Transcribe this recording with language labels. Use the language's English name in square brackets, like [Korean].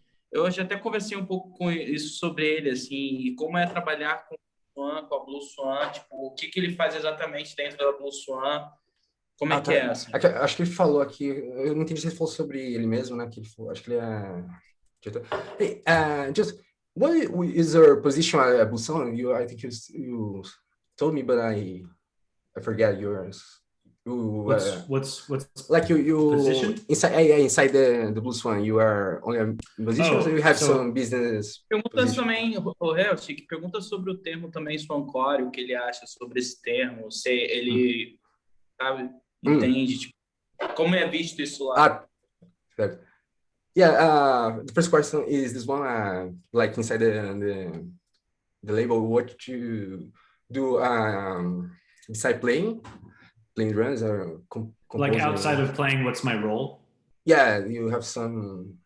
[Portuguese] Eu já até conversei um pouco com isso sobre ele, assim, e como é trabalhar com a Blue Swan, tipo, o que ele faz exatamente dentro da Blue Swan, como é que é, assim? Acho que ele falou aqui, eu não entendi se ele falou sobre ele mesmo, né? Que ele falou, acho que ele é... [English] Hey, just... What is your position at Busan? I think you told me, but I forget yours. What's like you position? Inside the Blue Swan, you are only a musician, or you have some business? [Portuguese] Pergunta também, o Heltic, pergunta sobre o termo também swancore, o que ele acha sobre esse termo, se ele sabe, entende, tipo, como é visto isso lá? Certo. [English] Yeah, the first question is this one, like inside the label, what you do beside playing drums or like outside of playing, what's my role? Yeah, you have some.